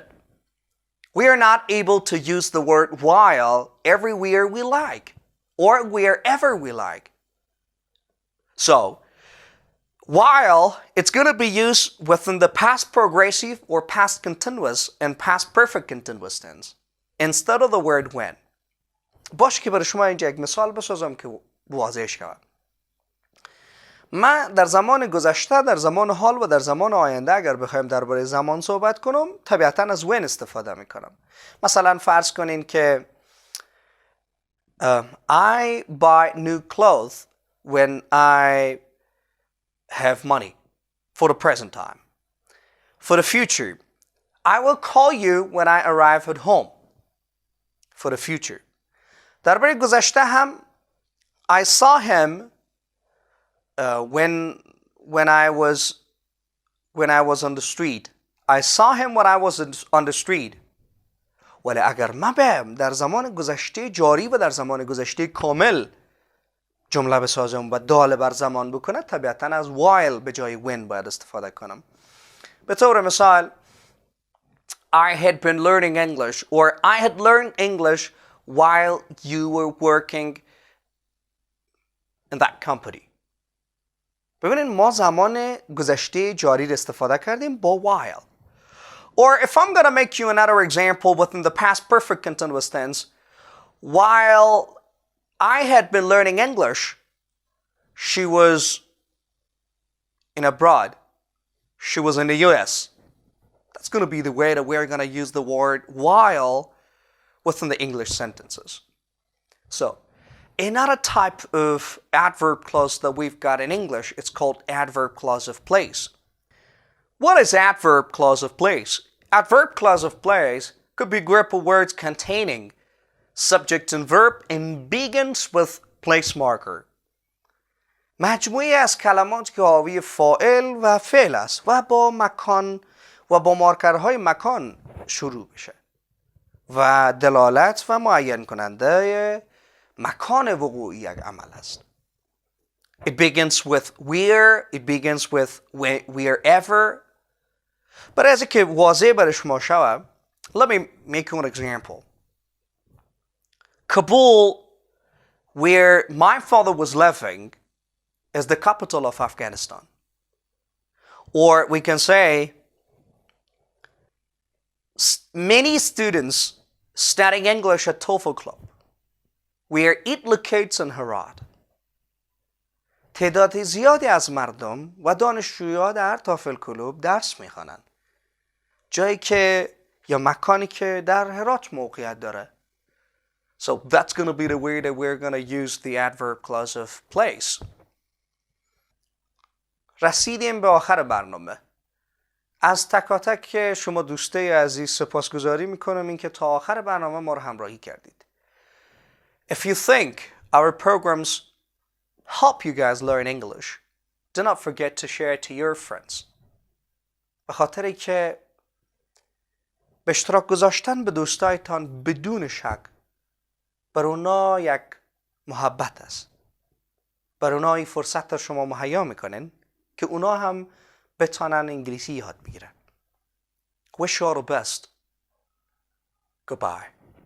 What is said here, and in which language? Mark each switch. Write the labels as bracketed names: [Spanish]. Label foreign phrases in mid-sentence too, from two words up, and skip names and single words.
[English] We are not able to use the word while everywhere we like, or wherever we like. So, While, it's going to be used within the past progressive or past continuous and past perfect continuous tense instead of the word when. [Persian] باشه که برای شما اینجا یک مثال بسازم که واضحش کنم. من در زمان گذشته، در زمان حال و در زمان آینده اگر بخوایم درباره زمان صحبت کنم طبیعتاً از when استفاده میکنم. مثلا فرض کنین که [English] I buy new clothes when I have money for the present time. For the future, I will call you when I arrive at home. For the future. [Persian] درباره گذشته هم [English] I saw him when I was on the street. I saw him when I was on the street. [Persian] ولی اگر من بهم در زمان گذشته جاری و در زمان گذشته کامل جمله بسازم و دال بر زمان بکنه طبیعتاً از while به جای when باید استفاده کنم. به طور مثال [English] I had been learning English or I had learned English while you were working in that company. [Persian] ببینید ما زمان گذشته جاری را استفاده کردیم با while. [English] Or if I'm going to make you another example within the past perfect continuous tense, while I had been learning English, she was in abroad. She was in the US. That's going to be the way that we're going to use the word while within the English sentences. So, another type of adverb clause that we've got in English, it's called adverb clause of place. What is adverb clause of place? Adverb clause of place could be a group of words containing subject and verb and begins with place marker. [Persian] مجموعی از کلمات که حاوی فاعل و فعل است و با مکان و با مارکرهای مکان شروع بشه و دلالت و معین کننده مکان وقوعی یک عمل است. [English] It begins with where, it begins with wherever. [Persian] برای از که واضح برای شما شود [English] let me make you an example. Kabul, where my father was living, is the capital of Afghanistan. Or we can say many students studying English at TOEFL Club, where it locates in Herat. [Persian] تعداد زیادی از مردم و دانشجویان در تافل کلوب درس میخوانند. جایی که یا مکانی که در هرات موقعیت داره. [English] So that's going to be the way that we're going to use the adverb clause of place. [Persian] رسیدیم به آخر برنامه. از تک شما دوسته عزیز سپاسگزاری میکنم اینکه تا آخر برنامه ما رو همراهی کردید. [English] If you think our programs help you guys learn English, do not forget to share it to your friends. [Persian] به خاطری که به اشتراک گذاشتن به دوستایتان بدون شک بر اونا یک محبت است. بر اونا این فرصت رو شما مهیا میکنن که اونا هم بتانن انگلیسی یاد بگیرن. [English] Wish you all the best. Goodbye.